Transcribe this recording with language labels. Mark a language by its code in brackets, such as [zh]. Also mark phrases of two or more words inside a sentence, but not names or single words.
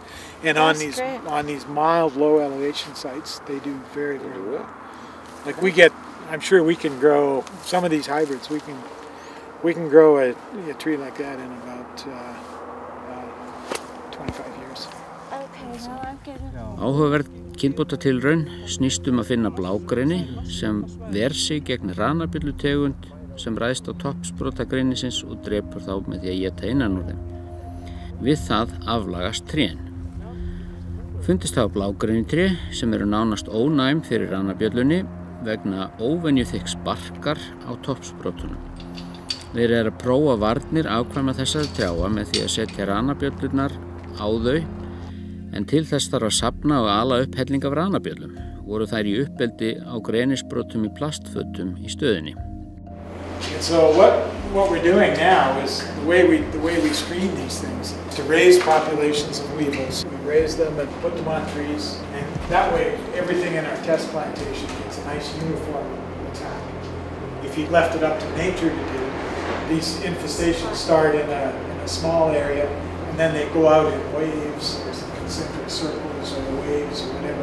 [en] And on these mild, low elevation sites, they do very, very well. Like I'm sure we can grow some of these hybrids. We can grow a tree like that in about 25 years. [is] Áhugaverð kynbótatilraun snýst að finna blágreni sem ver sig gegn ranabjöllutegund sem ræðst á toppsprotagrenisins og drepur þá með því að éta innan úr þeim. Við það aflagast trén. Fundist hafa blágrenitré sem eru nánast ónæm fyrir ranabjöllunni vegna óvenjuþykks barkar á toppsprotunum. Verið að prófa varnir afkvæma þessari trjáa með því að setja ranabjöllurnar á þau, en til þess þarf að safna og ala upp helling af ranabjöllum. Voru þær í uppeldi á grenisbrotum í plastfötum í stöðinni. [en] And so what we're doing now is the way we screen these things to raise populations of weevils. We raise them and put them on trees, and that way everything in our test plantation gets a nice uniform attack. If you left it up to nature to do, these infestations start in a small area, and then they go out in waves or concentric circles or waves or whatever.